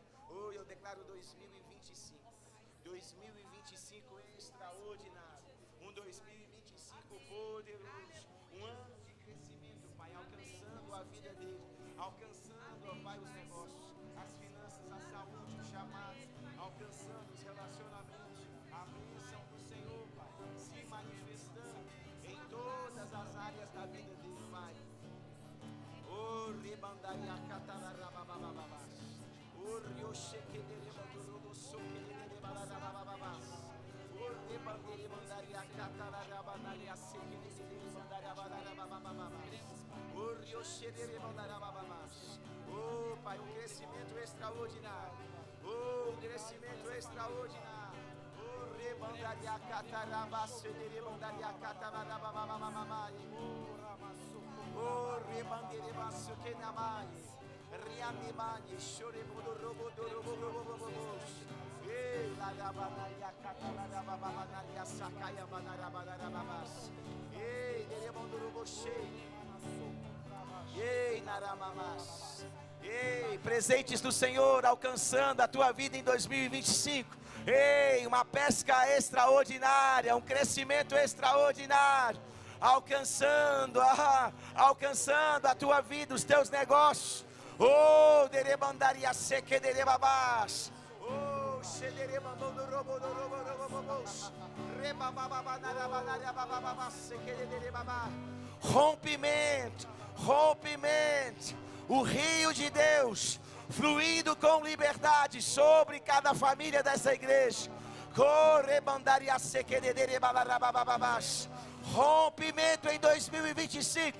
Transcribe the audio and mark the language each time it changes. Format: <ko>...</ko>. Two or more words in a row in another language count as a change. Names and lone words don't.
<pt>Oh, eu declaro 2025 extraordinário, um 2025 poderoso, um ano de crescimento, Pai, alcançando a vida dele, alcançando, ó Pai, os negócios, as finanças, a saúde, o chamado, alcançando os relacionamentos, a bênção do Senhor, Pai, se manifestando em todas as áreas da vida dele, Pai. Oh, rebandaria catarababababas. Oh, riochequederebadorobosoquederebabababas. Oh, rebanderebandaria catarabanaria sequederebandariababababas. Oh, riochequederebandariabababas. Oh, Pai, um crescimento extraordinário. Oh, crescimento extraordinário. Oh, rebandaria catarabase, rebandaria catarababababamamai. Oh, rebanderia basso que namai. Riamimani, chorebodorobodorobobobobobos. Ei, la rabanaria catarabababanaria sacaia banarabanarababas. Ei, derebondorobochei. Ei, naramamas. Ei, presentes do Senhor alcançando a tua vida em 2025. Ei, uma pesca extraordinária, um crescimento extraordinário, alcançando a tua vida, os teus negócios. Oh, derebandaria seque derebabás. Oh, xederebandorobodorobodorobos. Rebabababanarabanarabababá seque derebabá. Rompimento. O rio de Deus, fluindo com liberdade sobre cada família dessa igreja. Rompimento em 2025.</pt>